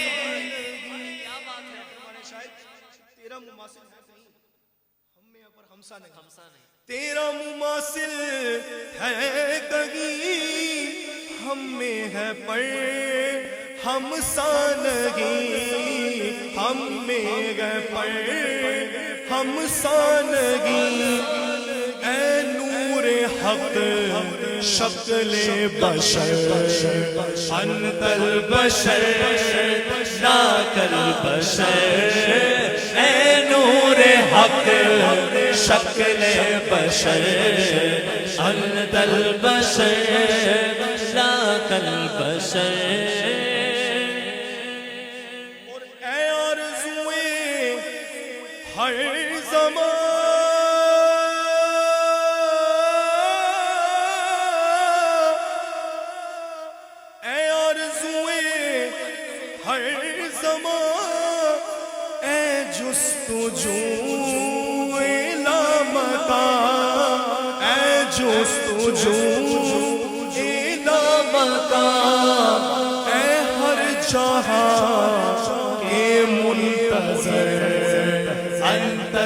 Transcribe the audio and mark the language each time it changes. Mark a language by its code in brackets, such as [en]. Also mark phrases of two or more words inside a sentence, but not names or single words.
[ur] تیرا مماثل ہے کہیں ہم میں پر ہم سانگی تیرا مماثل ہے کہیں ہم میں ہے پر ہم سانگی ہم میں گئے پر ہم سانگی اے نور حق شکل بشر [ar] انت البشر لا كالبشر [ur] اے نور حق شکل بشر [ar] أنت البشر لا كالبشر [ur] اور اے آرزوئے ہر زمان اے آرزوئے ہر زمان اے جستجو لامکان اے جستجو لامکان اے ہر جہاں کے منتظر انت